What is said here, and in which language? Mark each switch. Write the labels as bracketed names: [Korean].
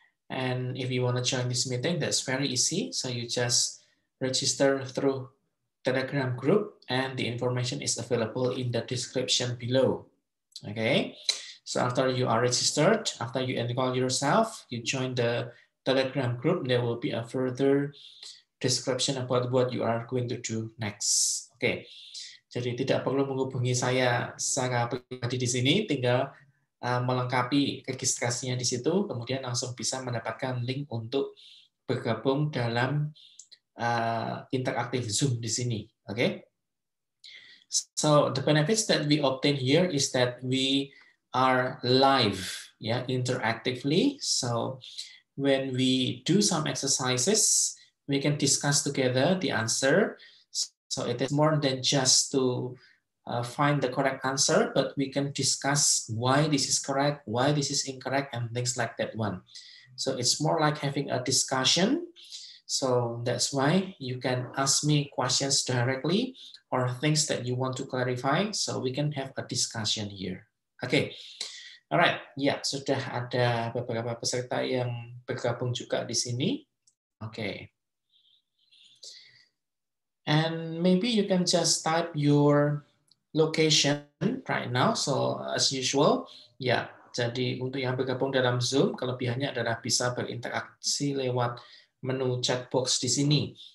[English] And if you want to join this meeting, that's very easy. So you just register through Telegram group, and the information is available in the description below. Okay, so after you are registered, after you enroll yourself, you join the Telegram group, there will be a further description about what you are going to do next. [Indonesian] Okay, jadi tidak perlu menghubungi saya secara pribadi di sini, tinggal melengkapi registrasinya di situ, kemudian langsung bisa mendapatkan link untuk bergabung dalam interaktif Zoom di sini. Okay. [English] So the benefits that we obtain here is that we are live, yeah, interactively. So when we do some exercises, we can discuss together the answer. So it is more than just to find the correct answer, but we can discuss why this is correct, why this is incorrect, and things like that one. So it's more like having a discussion. So that's why you can ask me questions directly or things that you want to clarify, so we can have a discussion here. [Indonesian] Okay, alright, ya sudah ada beberapa peserta yang bergabung juga di sini. Oke. [English] And maybe you can just type your location right now. So as usual, ya. [Indonesian] Jadi untuk yang bergabung dalam Zoom, kelebihannya adalah bisa berinteraksi lewat menu chat box di sini.